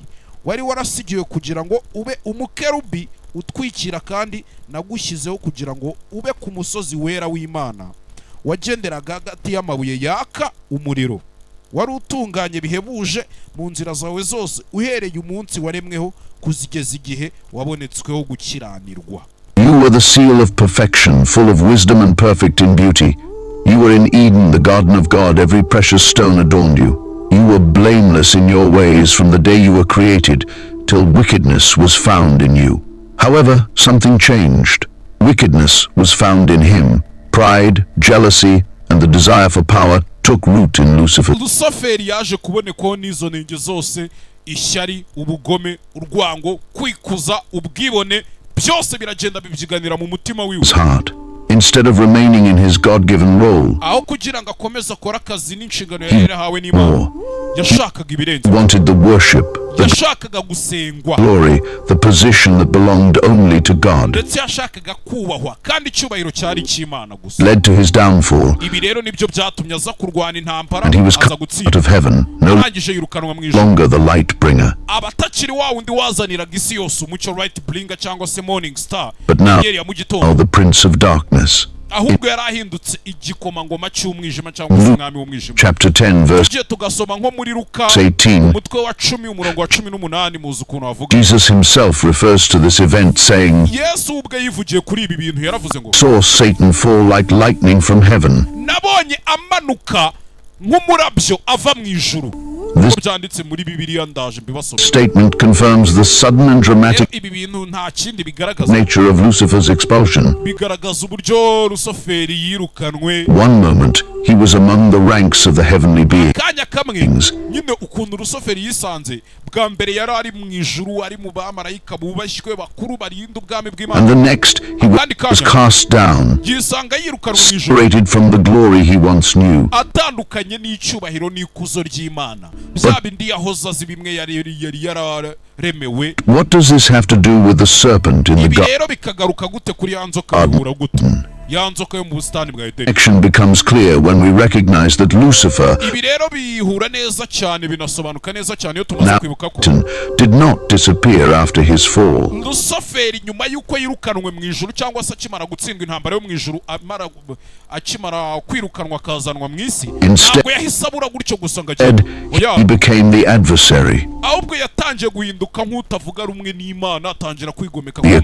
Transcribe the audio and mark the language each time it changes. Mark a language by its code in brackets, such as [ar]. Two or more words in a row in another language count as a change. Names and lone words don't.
[rw] Wari warasigiwe kugira ngo ube umukerubi utwikira, kandi nagushyizeho kugira ngo ube ku musozi wera w'Imana. Wagenderaga hagati y'amabuye yaka umuriro. Wari utunganye bihebuje mu nzira zawe zose, uhereye umunsi waremweho kuzigeza igihe wabonetsweho gukiranirwa. [en] You were the seal of perfection, full of wisdom and perfect in beauty. You were in Eden, the garden of God. Every precious stone adorned you. You were blameless in your ways from the day you were created, till wickedness was found in you. However, something changed. Wickedness was found in him. Pride, jealousy, and the desire for power took root in Lucifer. [rw] Lucifer yaje kubonekaho n'izo nenge zose: ishyari, ubugome, urwango, kwikuza, ubwibone, byose biragenda bibyiganira mu mutima wiwe. [en] His heart. Instead of remaining in his God-given role, [rw] aho kugira ngo akomeze akore akazi n'inshingano yari yarahawe n'Imana, yashakaga ibirenze. [en] he wanted the worship, the [rw] Yashakaga gusengwa, [en] glory, the position that belonged only to God. [rw] ndetse yashakaga kubahwa kandi icyubahiro cyari icy'Imana gusa. [en] Led to his downfall, [rw] Ibi rero nibyo byatumye aza kurwana intambara, [en] and he was [rw] aza [en] cut out [rw] gutsinda, [en] of heaven, no [rw] arangije yirukanwa mu ijuru. [en] longer the light bringer, [rw] Abatakiri wa wundi wazaniraga isi yose umucyo, [en] light bringer [rw] cyangwa se [en] morning star, but now [rw] inyenyeri ya mugitondo, [en] the prince of darkness. [rw] ahubwo yarahindutse igikomangoma cy'umwijima cyangwa se umwami w'umwijima. [en] Chapter 10 verse [rw] Tugiye tugasoma nko muri Luka [en] 18. [rw] umutwe wa 10 umurongo wa 18 muzi ukuntu avuga. [en] Jesus himself refers to this event saying, [rw] Yesu ubwe yivugiye kuri ibi bintu yaravuze ngo, [en] saw Satan fall like lightning from heaven. [rw] nabonye amanuka nk'umurabyo ava mu ijuru. [en] This [rw] byanditse muri Bibiliya ndaje mbibasoma. [en] statement confirms the sudden and dramatic [rw] Ibi bintu nta kindi bigaragaza. [en] nature of Lucifer's expulsion. [rw] Bigaragaza uburyo Lucifer yirukanwe. [en] One moment, he was among the ranks of the heavenly beings. [rw] Kanya kamwe nyine ukuntu Lucifer yisanze bwa mbere yari ari mu ijuru, ari mu bamarayika bubashywe bakuru barinda ubwami bw'Imana. [en] And the next, he was cast down, [rw] yisanga yirukanwe mu ijuru, [en] separated from the glory he once knew. [rw] atandukanye n'icyubahiro n'ikuzo ry'Imana. Bya bindi yahoze azi bimwe yari yararemewe. [en] What does this have to do with the serpent in the [rw] Ibi [en] garden? [rw] rero bikagaruka gute kuri ya nzoka bihura gute? Ya nzoka yo mu busitani bwa Edeni. [en] Action becomes clear when we recognize that Lucifer [rw] Ibi rero bihura neza cyane, binasobanuka neza cyane iyo tumaze kwibuka ko [en] did not disappear after his fall. [rw] Lucifer nyuma yuko yirukanwe mu ijuru cyangwa se akimara gutsindwa intambara yo mu ijuru, akimara kwirukanwa akazanwa mu isi, ntabwo yahise abura gutyo gusa ngo [en] Instead, he became the adversary, [rw] ahubwo yatangiye guhinduka nk'utavuga rumwe n'Imana, atangira kwigomeka ku